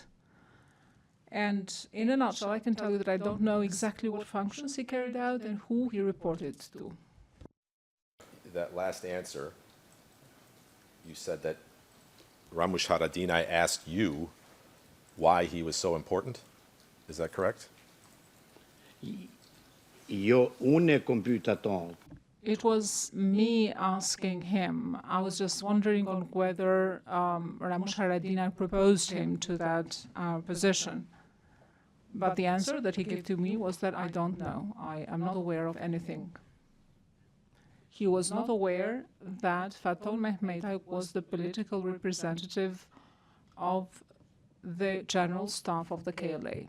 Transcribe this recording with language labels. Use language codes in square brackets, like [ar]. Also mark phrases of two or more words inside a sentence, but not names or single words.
[en] And in a nutshell, I can tell you that I don't know exactly what functions he carried out and who he reported to. That last answer, you said that Ramush Haradinaj asked you why he was so important. Is that correct? [sq] Jo, unë kom pyet ato. [en] It was me asking him. I was just wondering on whether Ramush Haradinaj proposed him to that position. But the answer that he gave to me was that I don't know. I am not aware of anything. He was not aware that Faton Mehmetai was the political representative of the general staff of the KLA.